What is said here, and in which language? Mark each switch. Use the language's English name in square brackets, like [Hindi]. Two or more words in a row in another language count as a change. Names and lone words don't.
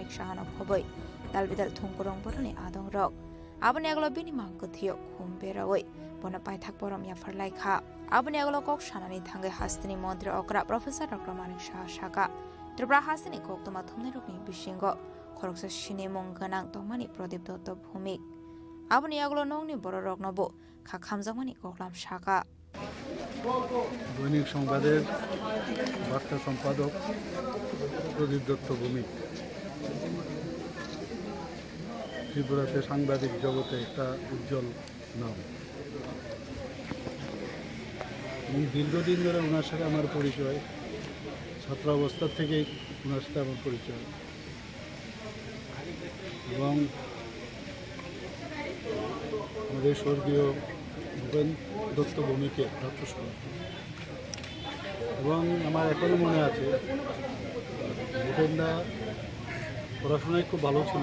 [Kok Borok] Manik Shahan of Hoboi Dalvidal Tungurong Boroni Adong Rock abani aglo bini mangkuthiyo khum berawoi bona paithak borom yafar laikha abani aglo kok shanani thangai hastini mantri okra Professor Dr. Manik Shaka Tripura hastini kok tuma thumne rukni bishingo khoroksa shine mongganang tomani Pradip Dotto Bhumik abani aglo nongni boro roknobo khamjangmani koklam Shaka [Bangla] দৈনিক সংবাদের বার্তা সম্পাদক প্রদীপ দত্ত ভৌমিক ত্রিপুরাতে সাংবাদিক জগতে একটা উজ্জ্বল নাম। আমি দীর্ঘদিন ধরে ওনার সাথে আমার পরিচয়, ছাত্র অবস্থার থেকেই ওনার সাথে আমার পরিচয় এবং আমাদের স্বর্গীয় ভূপেন দত্ত ভৌমিকের ছাত্রসভা এবং আমার এখনও মনে আছে ভূপেনদা পড়াশোনায় খুব ভালো ছিল।